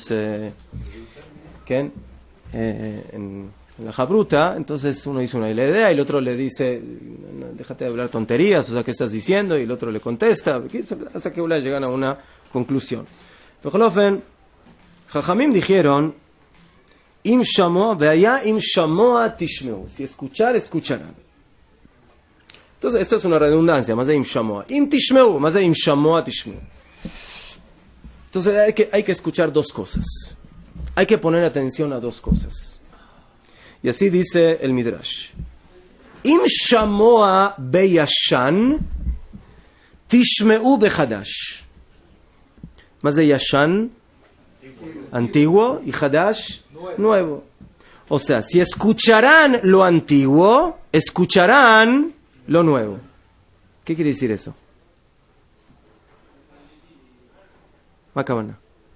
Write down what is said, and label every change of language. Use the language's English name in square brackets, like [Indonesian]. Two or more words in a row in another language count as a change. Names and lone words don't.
[Spanish] ¿Qué? En la jabruta, entonces uno dice una idea y el otro le dice, déjate de hablar tonterías, o sea, ¿qué estás diciendo? Y el otro le contesta, hasta que llegan a una conclusión. Jajamim dijeron, [Hebrew] אם שמוע, והיה אם שמוע תשמעו, [Spanish] si escuchar, escucharán. Entonces, esto es una redundancia, más de [Hebrew] אם שמוע. אם תשמעו, [Spanish] más de [Hebrew] אם שמוע תשמעו. [Spanish] Entonces, hay que escuchar dos cosas. Hay que poner atención a dos cosas. Y así dice el Midrash. [Hebrew] אם שמוע בישן, תשמעו בחדש. [Spanish] Más de yashan, antiguo, y hadash, nuevo. O sea, si escucharán lo antiguo, escucharán lo nuevo. ¿Qué quiere decir eso? Macabana.